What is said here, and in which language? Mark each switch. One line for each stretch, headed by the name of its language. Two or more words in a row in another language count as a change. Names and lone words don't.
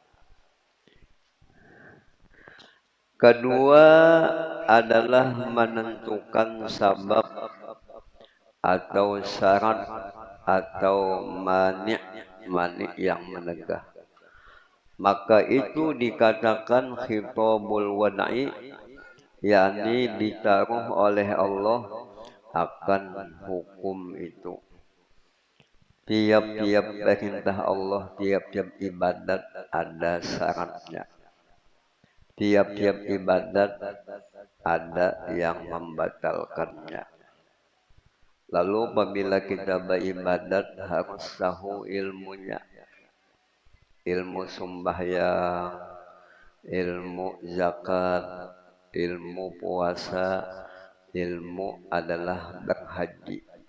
Indonesian: Kedua adalah menentukan sabab atau syarat atau mani yang menegah. Maka itu dikatakan
Arabic: خطاب الوضعي,
Indonesian: yakni ditaruh oleh Allah akan hukum itu. Tiap-tiap perintah Allah, tiap-tiap ibadat ada syaratnya. Tiap-tiap ibadat ada yang membatalkannya. Lalu apabila kita beribadat harus tahu ilmunya. Ilmu sembahyang, ilmu zakat, ilmu puasa, ilmu adalah berhaji.